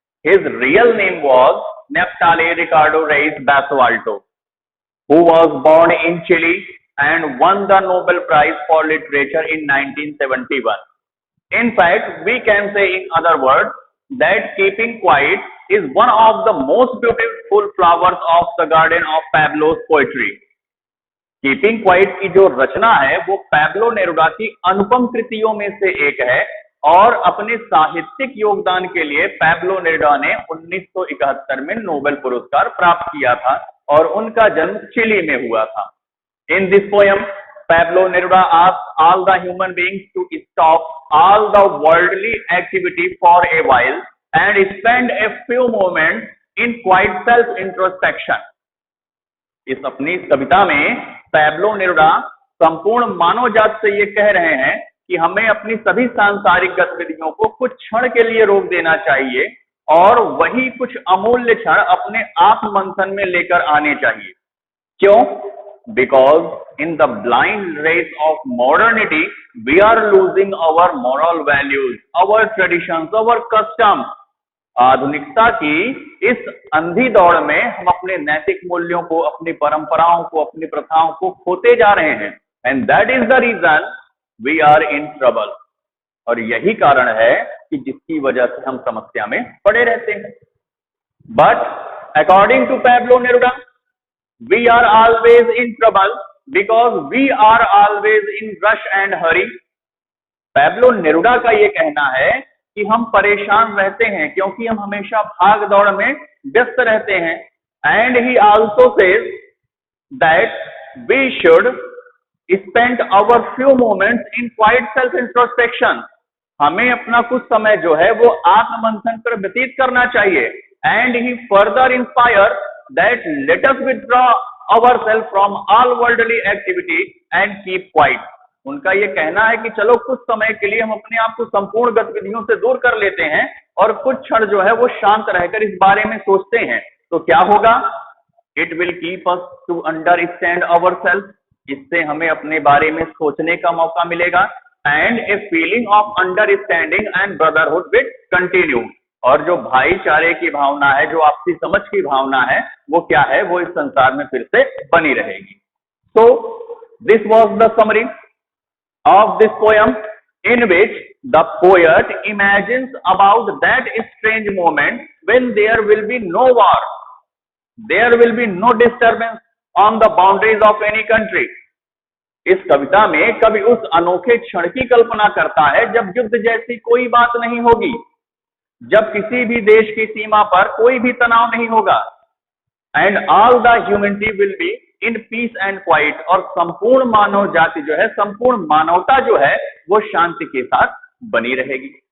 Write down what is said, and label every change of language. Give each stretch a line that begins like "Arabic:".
English: His real name was Neftali Ricardo Reis Basualto, who was born in Chile and won the Nobel Prize for Literature in 1971. In fact, we can say in other words that Keeping Quiet is one of the most beautiful flowers of the garden of Pablo's poetry.
Hindi: Keeping quiet की जो रचना है वो Pablo Neruda की अनुपम कृतियों में से एक है और अपने साहित्यिक योगदान के लिए पैब्लो नेरुडा ने 1971 में नोबेल पुरस्कार प्राप्त किया था और उनका जन्म चिली में हुआ था.
English: In this poem Pablo Neruda asked all the human beings to stop all the worldly activity for a while and spend a few moments in quiet self-introspection.
Hindi: इस अपनी कविता में पैब्लो नेरुडा संपूर्ण मानव जात से ये कह रहे हैं कि हमें अपनी सभी सांसारिक गतिविधियों को कुछ क्षण के लिए रोक देना चाहिए और वही कुछ अमूल्य क्षण अपने आत्म मंथन में लेकर आने चाहिए. क्यों?
English: Because in the blind race of modernity, we are losing our moral values, our traditions, our customs.
Hindi: आधुनिकता की इस अंधी दौड़ में हम अपने नैतिक मूल्यों को, अपनी परंपराओं को, अपनी प्रथाओं को खोते जा रहे हैं.
English: And that is the reason we are in trouble.
Hindi: और यही कारण है कि जिसकी वजह से हम समस्या में पड़े रहते हैं.
English: But according to Pablo Neruda, we are always in trouble because we are always in rush and hurry.
Hindi: Pablo Neruda का ये कहना है कि हम परेशान रहते हैं क्योंकि हम हमेशा भाग दौड़ में व्यस्त रहते हैं.
English: And he also says that we should spend our few moments in quiet self-introspection.
Hindi: हमें अपना कुछ समय जो है वो आत्ममंथन पर व्यतीत करना चाहिए.
English: And he further inspires that let us withdraw ourselves from all worldly activity and keep quiet.
Hindi: उनका ये कहना है कि चलो कुछ समय के लिए हम अपने आप को संपूर्ण गतिविधियों से दूर कर लेते हैं और कुछ क्षण जो है वो शांत रहकर इस बारे में सोचते हैं. तो क्या होगा?
English: It will keep us to understand ourselves.
Hindi: इससे हमें अपने बारे में सोचने का मौका मिलेगा.
English: And a feeling of understanding and brotherhood will continue.
Hindi: और जो भाईचारे की भावना है, जो आपसी समझ की भावना है, वो क्या है? वो इस संसार में फिर से बनी रहेगी.
English: So this was the summary of this poem in which the poet imagines about that strange moment when there will be no war, there will be no disturbance on the boundaries of any country.
Hindi: इस कविता में कवि उस अनोखे क्षण की कल्पना करता है जब युद्ध जैसी कोई बात नहीं होगी, जब किसी भी देश की सीमा पर कोई भी तनाव नहीं होगा.
English: And all the humanity will be in peace and quiet.
Hindi: और संपूर्ण मानव जाति जो है, संपूर्ण मानवता जो है वो शांति के साथ बनी रहेगी.